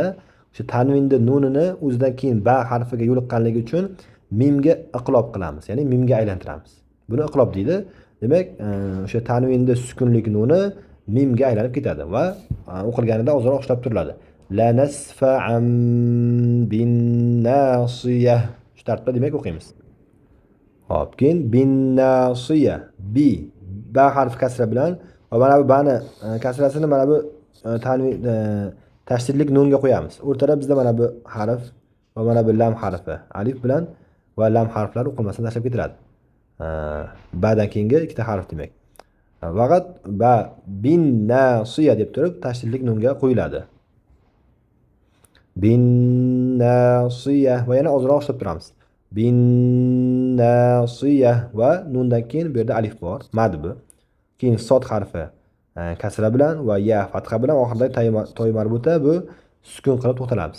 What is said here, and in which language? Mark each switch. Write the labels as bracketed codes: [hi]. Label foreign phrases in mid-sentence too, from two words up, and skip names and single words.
[uz] O'sha tanvinni nunini o'zidan keyin ba harfiga yo'liqqanligi uchun mimga iqlob qilamiz, ya'ni mimga aylantiramiz. Buni iqlob deydi. Demak, o'sha tanvinni sukunlik nuni mimga aylanib ketadi va o'qilganida ozroq ishlab turiladi. [ar] لنسفعا بالناصية. [uz] Shu tartibda demak o'qiymiz. Hop, keyin [ar] بالناصية. [uz] Bi ba harfi kasra bilan va mana bu bani kasrasini mana bu tanvin tashdidlik nunga qo'yamiz. O'rtada bizda mana bu harf va mana bu lam harfi alif bilan va lam harflari o'qilmasdan tashlab ketiladi. Ba'dan keyingi ikkita harf demak. Faqat ba [ar] بالناصية [uz] deb turib tashdidlik nunga qo'yiladi. [ar] بالناصية [uz] va yana ozroq ishlab turamiz. [ar] بالناصية [uz] va nundan keyin bu yerda alif bor, mad bu. Keyin sod harfi kasra bilan va ya fatha bilan oxiridagi toy marbuta bu sukun qilib to'xtalamiz.